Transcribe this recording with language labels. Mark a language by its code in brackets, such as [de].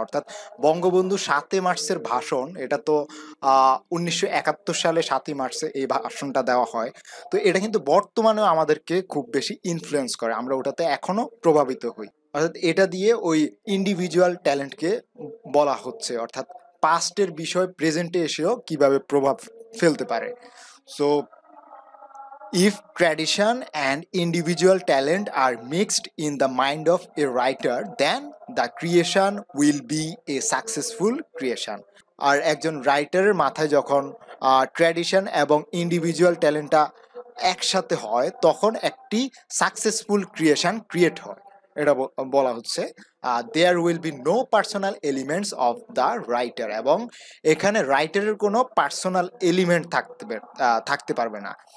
[bn] অর্থাৎ বঙ্গবন্ধু 7 মার্চের ভাষণ, এটা তো 1971 সালে 7 মার্চে এই ভাষণটা দেওয়া হয়। তো এটা কিন্তু বর্তমানেও আমাদেরকে খুব বেশি ইনফ্লুয়েন্স করে, আমরা ওটাতে এখনো প্রভাবিত হই। অর্থাৎ এটা দিয়ে ওই ইন্ডিভিজুয়াল ট্যালেন্টকে বলা হচ্ছে, অর্থাৎ পাস্টের বিষয় প্রেজেন্টে এসেও কিভাবে প্রভাব ফেলতে পারে। [en] So if tradition and individual talent are mixed in the mind of a writer, then the creation will be a successful creation। [bn] আর একজন রাইটারের মাথায় যখন ট্র্যাডিশন এবং ইন্ডিভিজুয়াল ট্যালেন্টটা একসাথে হয়, তখন একটি সাকসেসফুল ক্রিয়েশন ক্রিয়েট হয়। এটা বলা হচ্ছে [en] There will be no personal elements of the writer. [bn] এবং এখানে রাইটারের কোনো পার্সোনাল এলিমেন্ট থাকতে পারবে না।